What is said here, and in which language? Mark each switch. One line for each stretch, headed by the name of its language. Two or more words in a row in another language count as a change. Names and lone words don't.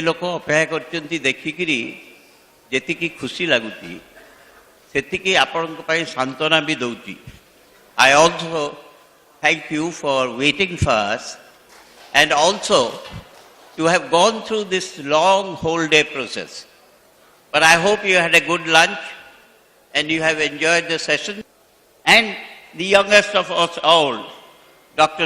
Odia: ଲୋକ ଅପେକ୍ଷା କରଚନ୍ତି ଦେଖିକରି ଯେତିକି ଖୁସି ଲାଗୁଚି ସେତିକି ଆପଣଙ୍କ ପାଇଁ ସାନ୍ତ୍ୱନା ବି ଦଉଚି
English: I also thank you for waiting for us and also to have gone through this long whole day process. But I hope you had a good lunch and you have enjoyed the session. And the youngest of us all, Dr.